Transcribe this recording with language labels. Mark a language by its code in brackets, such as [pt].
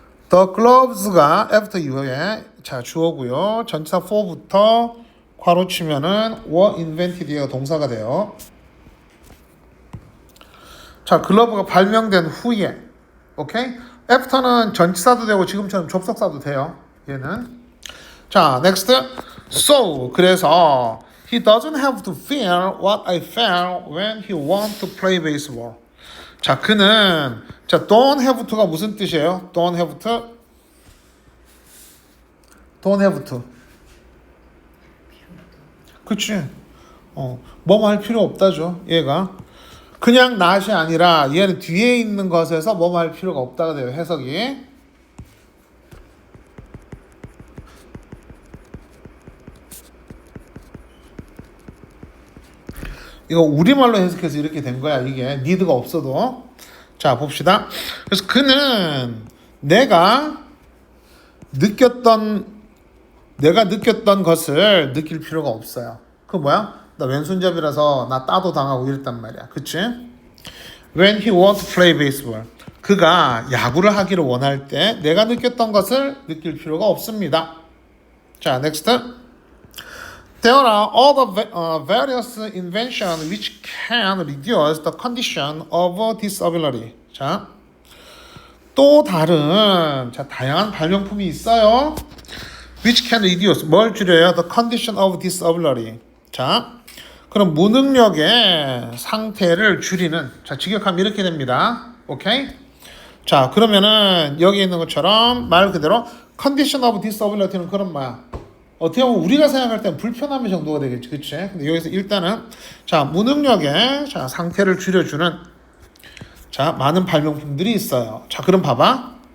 [ko] The gloves가 after 이후에 자, 주어고요. 전치사 for부터 괄호 치면은 [en] were invented [ko] 가 동사가 돼요. 자, 글러브가 발명된 후에, 오케이? after는 전치사도 되고 지금처럼 접속사도 돼요. 얘는. 자, next. [en] So, [ko] 그래서 [en] he doesn't have to fear what I felt when he wants to play baseball. [ko] 자, 그는 자, [en] don't have to [ko] 가 무슨 뜻이에요? [en] don't have to. don't have to. [ko] 그치? 뭐뭐 할 필요 없다죠. 얘가. 그냥 not이 아니라 얘는 뒤에 있는 것에서 뭐뭐 할 필요가 없다가 돼요. 해석이. 이거 우리말로 해석해서 이렇게 된 거야. 이게 need가 없어도. 자, 봅시다. 그래서 그는 내가 느꼈던 것을 느낄 필요가 없어요. 그 뭐야? 나 왼손잡이라서 나 따도 당하고 이랬단 말이야. 그치? [en] When he wants to play baseball. [ko] 그가 야구를 하기를 원할 때 내가 느꼈던 것을 느낄 필요가 없습니다. 자, next. [en] There are other various inventions which can reduce the condition of disability. [ko] 자, 또 다른 다양한 발명품이 있어요. [en] Which can reduce, [ko] 뭘 줄여요? [en] The condition of disability. [ko] 자, 그럼 무능력의 상태를 줄이는. 자, 직역하면 이렇게 됩니다. 오케이? 자, 그러면은 여기 있는 것처럼 말 그대로 [en] condition of disability [ko] 는 그런 뭐야? 어떻게 보면 우리가 생각할 때는 불편함의 정도가 되겠지, 그치? 근데 여기서 일단은 자, 무능력의 자, 상태를 줄여주는 자, 많은 발명품들이 있어요. 자, 그럼 봐봐.